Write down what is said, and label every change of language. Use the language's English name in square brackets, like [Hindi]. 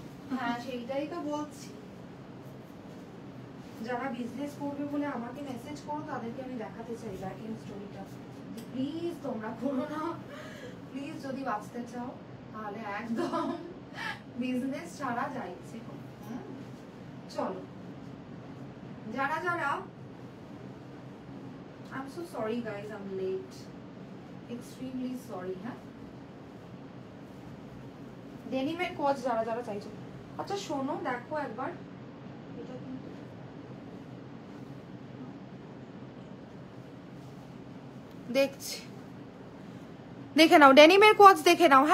[Bangla] হ্যাঁ সেইটাই তো বলছি। যারা বিজনেস করবে বলে আমাকে মেসেজ করো, তাদেরকে আমি দেখাতে চাই ব্যাক এন্ড স্টোরিটা। প্লিজ তোমরা করো না, প্লিজ। যদি বাঁচতে চাও তাহলে একদম বিজনেস ছাড়া যাইছে। চলো যারা যারা, [English] I'm so sorry guys, I'm late, extremely sorry। [Bangla] হ্যাঁ ডেনিমের কোচ যারা যারা চাইছো, আচ্ছা শোনো দেখো একবার, এটা কিন্তু দেখছি, দেখে নাও ডেনিমের কোয়ার্টস দেখে নাও।